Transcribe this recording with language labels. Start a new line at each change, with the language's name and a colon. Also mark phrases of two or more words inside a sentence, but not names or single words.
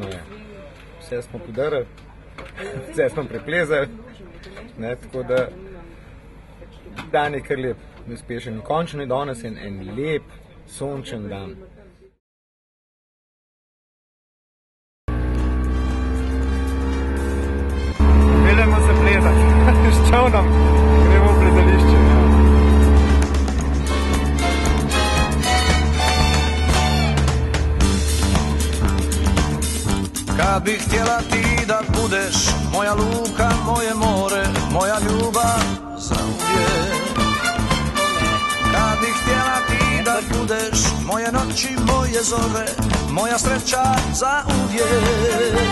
Slovenian: Vse smo podarili, vse smo preplezali, tako da dan je kar lep, uspešen. In končno je danes en lep, sončen dan. Peljemo se plezati s čovnom, gremo v plezališče.
Croatian: Kad bih htjela ti da budeš moja luka, moje more, moja ljubav za uvijek. Kad bih htjela ti da budeš moje noći, moje zore, moja sreća za uvijek.